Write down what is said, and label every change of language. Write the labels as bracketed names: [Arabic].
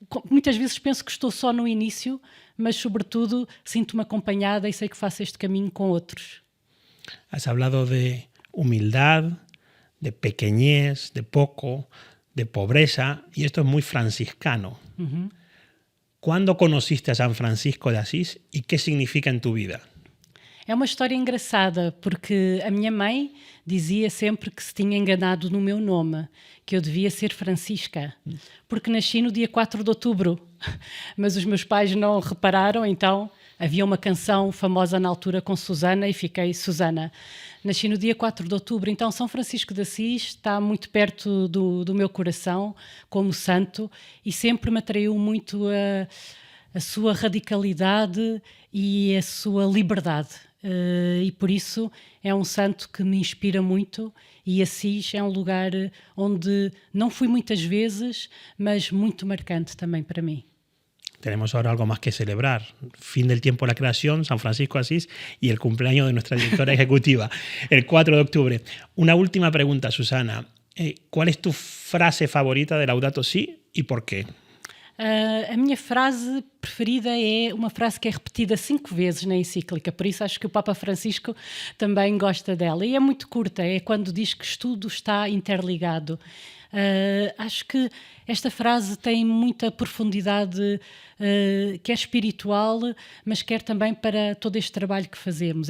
[Portuguese] Muitas vezes penso que estou só no início, mas sobretudo sinto-me acompanhada e sei que faço este caminho com outros. [Spanish] Has hablado de humildad, de pequeñez, de poco, de pobreza, y esto es muy franciscano. Uhum. ¿Cuándo conociste a San Francisco de Asís y qué significa en tu vida? [Portuguese] É uma história engraçada, porque a minha mãe dizia sempre que se tinha enganado no meu nome, que eu devia ser Francisca, porque nasci no dia 4 de outubro, mas os meus pais não repararam, então havia uma canção famosa na altura com Susana e fiquei Susana. Nasci no dia 4 de outubro, então São Francisco de Assis está muito perto do meu coração como santo e sempre me atraiu muito a sua radicalidade e a sua liberdade. E por isso é um santo que me inspira muito e Assis é um lugar onde não fui muitas vezes, mas muito marcante também para mim. [Spanish] Tenemos ahora algo más que celebrar. Fin del tiempo de la creación, San Francisco de Asís y el cumpleaños de nuestra directora ejecutiva, el 4 de octubre. Una última pregunta, Susana. ¿Cuál es tu frase favorita de Laudato Si y por qué? [Portuguese] A minha frase preferida é uma frase que é repetida 5 vezes na encíclica, por isso acho que o Papa Francisco também gosta dela. E é muito curta, é quando diz que tudo está interligado. Acho que esta frase tem muita profundidade, quer espiritual, mas quer também para todo este trabalho que fazemos.